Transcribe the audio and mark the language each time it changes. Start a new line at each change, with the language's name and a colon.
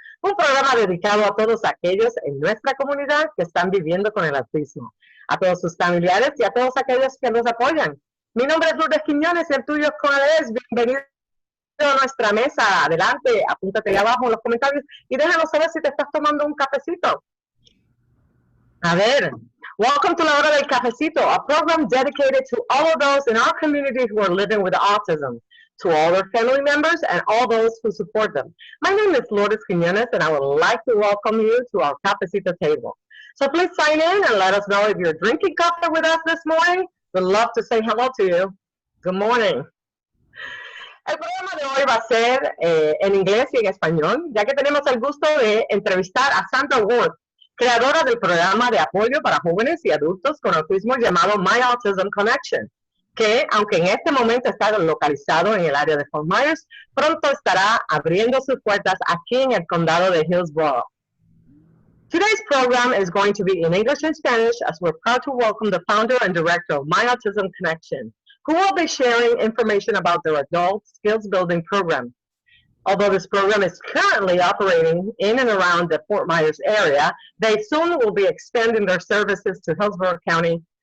Spanish: Un programa dedicado a todos aquellos en nuestra comunidad que están viviendo con el autismo, a todos sus familiares y a todos aquellos que nos apoyan. Mi nombre es Lourdes Quiñones y el tuyo es. Bienvenido a nuestra mesa. Adelante, apúntate ahí abajo en los comentarios y déjanos saber si te estás tomando un cafecito. A ver.
English: Welcome to La Hora del Cafecito, a program dedicated to all of those in our community who are living with autism, to all their family members and all those who support them. My name is Lourdes Quiñones, and I would like to welcome you to our Cafecito table. So please sign in and let us know if you're drinking coffee with us this morning. We'd love to say hello to you. Good morning.
Spanish: El programa de hoy va a ser en inglés y en español, ya que tenemos el gusto de entrevistar a Sandra Worth, creadora del programa de apoyo para jóvenes y adultos con autismo llamado My Autism Connection, que, aunque en este momento está localizado en el área de Fort Myers, pronto estará abriendo sus puertas aquí en el condado de Hillsborough.
English: Today's program is going to be in English and Spanish, as we're proud to welcome the founder and director of My Autism Connection, who will be sharing information about their adult skills building program. Although this program is currently operating in and around the Fort Myers area, they soon will be expanding their services to Hillsborough County.